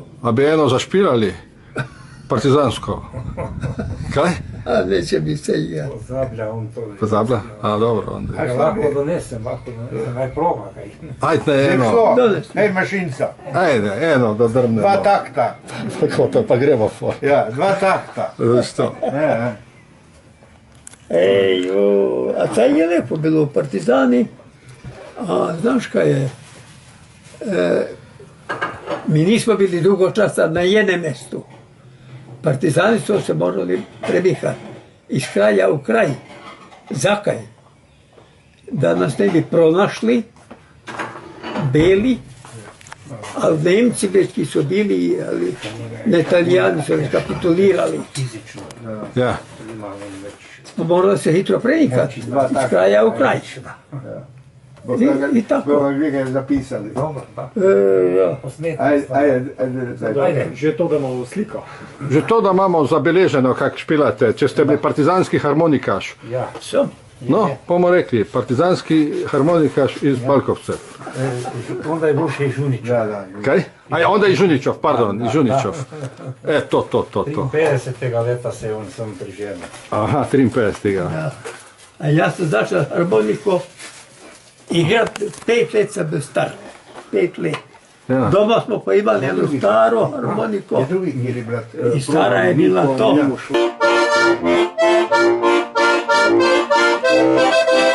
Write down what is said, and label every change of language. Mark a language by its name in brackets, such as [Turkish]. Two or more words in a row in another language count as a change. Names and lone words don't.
[Slovenian] A bi eno zašpilali? Partizansko? Kaj? [Croatian] A neće mi se igrati. [Slovenian] Pozablja on to. Pozablja? A dobro onda. Lahko donesem, naj proba kaj. [Croatian] Ajde eno. Hej, mašinca. Ajde, eno da drmnemo. Dva takta. [Slovenian] Tako to, pa gremo for. Ja, dva takta. [Croatian] Što? Ej, a taj je lepo bilo u Partizani. [Slovenian] A znaš kaj je? [Croatian] Mi nismo bili dugo časa na jednom mjestu. Partizani su se morali prebihati iz kraja u kraj. [Slovenian] Zakaj? [Croatian] Da nas ne bi pronašli beli, ali Nemci već ki su bili, ali ne Italijani su već kapitulirali. Ja. Smo morali se hitro prenikati iz kraja u kraj. I tako. [Slovenian] Bomo vi ga zapisali. Dobro, pa. [Croatian] Ajde. [Slovenian] Že to, da imamo sliko. Že to, da imamo zabeleženo, kako špilate, če ste bili partizanski harmonikaš. Ja. Sem. No, bomo rekli, partizanski harmonikaš iz Balkovcev. Onda je bil še i Žuničov. Kaj? [Croatian] A ja, onda i Žuničov, pardon, i Žuničov. To. [Slovenian] 53. leta se on sam priženil. Aha, 53. [Croatian] A ja sam začel harmoniko igrat 5 let sam bio star. [Slovenian] 5 let. Ja. [Croatian] Doma smo pa imali jednu staru harmoniko i stara je bila to.